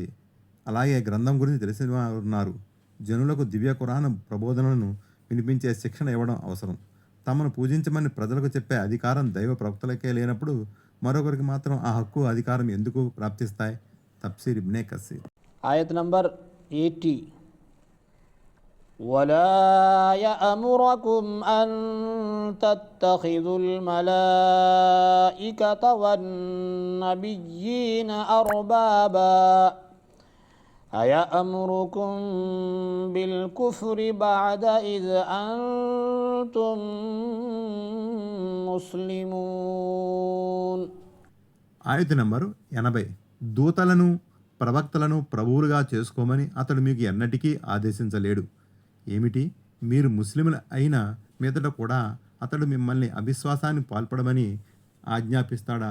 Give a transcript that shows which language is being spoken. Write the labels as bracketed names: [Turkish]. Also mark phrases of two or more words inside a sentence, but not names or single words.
[Telugu] అలాగే గ్రంథం గురించి తెలిసిన వారు ఉన్నారు. జనులకు దివ్య ఖురాన్ ప్రబోధనలను వినిపించే శిక్షణ ఇవ్వడం అవసరం. తమను పూజించమని ప్రజలకు చెప్పే అధికారం దైవ ప్రవక్తలకే లేనప్పుడు మరొకరికి మాత్రం ఆ హక్కు, అధికారం ఎందుకు ప్రాప్తిస్తాయి? తఫ్సీర్ ఇబ్నే కసీర్. [English] Ayat number 80. [Arabic] ولا يأمركم أن تتخذوا الملائكة والنبيين أربابا أيأمركم بالكفر بعد إذ أنتم مسلمون. [Telugu] ఆయత నంబరు 80. దూతలను, ప్రవక్తలను ప్రభువులుగా చేసుకోమని అతడు మీకు ఎన్నటికీ ఆదేశించలేడు. ఏమిటి, మీరు ముస్లింల అయిన మీదట కూడా అతడు మిమ్మల్ని అవిశ్వాసాన్ని పాల్పడమని ఆజ్ఞాపిస్తాడా?